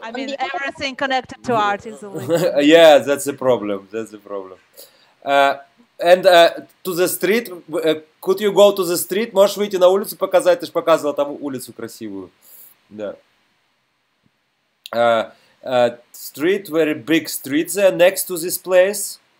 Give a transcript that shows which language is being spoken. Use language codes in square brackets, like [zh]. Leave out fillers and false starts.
[en] I mean, everything connected to art is illegal. Yeah, that's the problem. That's the problem. And to the street, could you go to the street? [ru] Можешь выйти на улицу показать? Ты же показывала там улицу красивую. Да. [en] Street, very big street there next to this place.